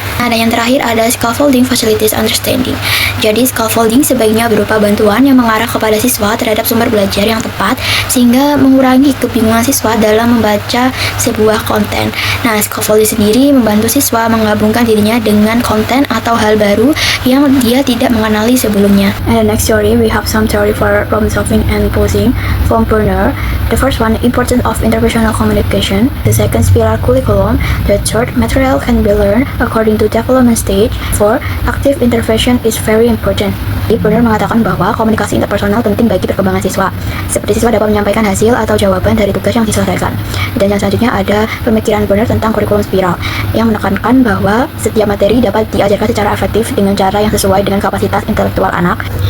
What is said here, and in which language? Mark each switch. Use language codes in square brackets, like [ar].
[id] Nah, dan yang terakhir ada scaffolding facilities understanding. Jadi, scaffolding sebaiknya berupa bantuan yang mengarah kepada siswa terhadap sumber belajar yang tepat, sehingga mengurangi kebingungan siswa dalam membaca sebuah konten. Nah, scaffolding sendiri membantu siswa menggabungkan dirinya dengan konten atau hal baru yang dia tidak mengenali sebelumnya. [en] And the next theory, we have some theory for problem solving and posing from Brunner. The first one, importance of interpersonal communication. The second, spiral curriculum. The third, material can be learned according to development stage. 4, active intervention is very important. [id] Brunner mengatakan bahwa komunikasi interpersonal penting bagi perkembangan siswa. Seperti siswa dapat menyampaikan hasil atau jawaban dari tugas yang diselesaikan. Dan yang selanjutnya ada pemikiran Brunner tentang kurikulum spiral, yang menekankan bahwa setiap materi dapat diajarkan secara efektif dengan cara yang sesuai dengan kapasitas intelektual anak.